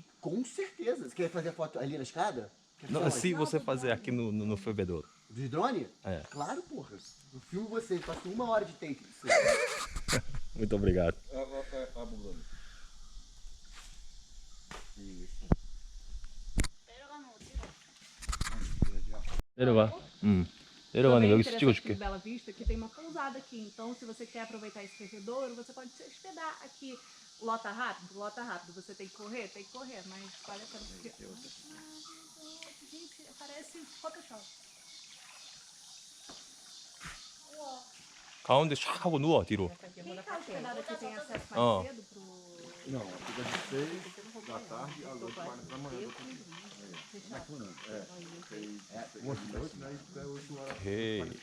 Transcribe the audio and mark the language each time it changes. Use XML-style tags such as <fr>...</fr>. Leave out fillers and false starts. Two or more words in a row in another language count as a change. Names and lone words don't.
<pt>Com certeza. Você quer fazer foto ali na escada? Quer Não, fazer se você fazer aqui no Fervedouro. de drone? É. Claro, porra. Eu filmo você, faço 1 hora de take. Muito obrigado. A bunda. Isso.</pt> <ko>내려가. 내려가는 여기서 찍어줄게.</ko> <pt>Bela Vista, que tem uma pousada aqui. Então, se você quer aproveitar esse fervedouro, você pode se hospedar aqui. Lota rápido? Lota rápido. Você tem que correr? Tem que correr, mas vale a pena. Gente, parece Photoshop.</pt> <ko>가운데 쫙 하고 누워 뒤로.</ko> <pt>Quem tá hospedado aqui tem acesso mais Ó. cedo pro... Não, fica de 6 da tarde às 8 horas da manhã. 오케이.</pt>